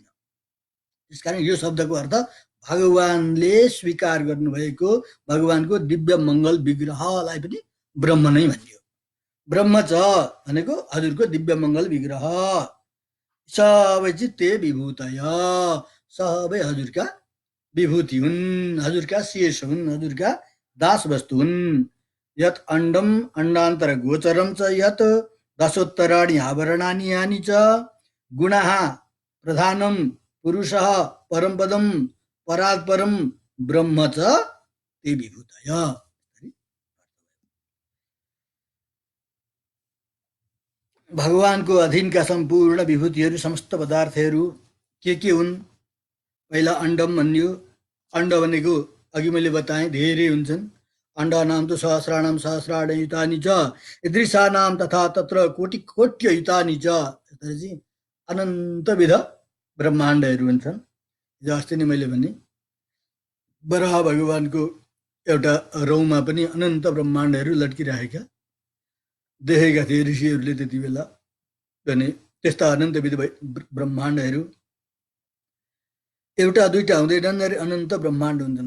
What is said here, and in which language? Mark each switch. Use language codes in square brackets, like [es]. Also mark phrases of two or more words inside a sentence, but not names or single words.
[ne] त्यसकारण यो शब्दको अर्थ भगवानले स्वीकार गर्नुभएको भगवानको दिव्य मङ्गल विग्रहलाई पनि ब्रह्म नै भनियो। ब्रह्म छ भनेको हजुरको दिव्य मङ्गल विग्रह। सबै [sa] चित्ते विभूतय, [ne] सबै हजुरका विभूति हुन्, हजुरका शेष हुन्, हजुरका दास वस्तु हुन्। [sa] यत् अण्डम अण्डान्तर गोचरम च यत् दशोत्तराणि आवरणानि यानि च गुणाः प्रधानम पुरुषः परमपदम परात् परम ब्रह्म च ते विभूतय। [ne] भगवानको अधीनका सम्पूर्ण विभूतिहरू, समस्त पदार्थहरू के हुन्? पहिला अण्डम भनियो। अण्ड भनेको अघि मैले बताएँ धेरै हुन्छन्। [sa] अण्डानां तु सहस्राणां सहस्राणयुतानि च ईदृशानां तथा तत्र कोटि कोट्ययुतानि च। [ne] त्यसरी अनन्तविध ब्रह्माण्डहरू हुन्छन्। हिजो अस्ति नै मैले भने वराह भगवानको एउटा रौमा पनि अनन्त ब्रह्माण्डहरू लड्किरहेका देखेका थिए ऋषिहरूले त्यति बेला। भने त्यस्ता अनन्तविध ब्रह्माण्डहरू एउटा दुईटा हुँदैनन्, अनन्त ब्रह्माण्ड हुन्छन्।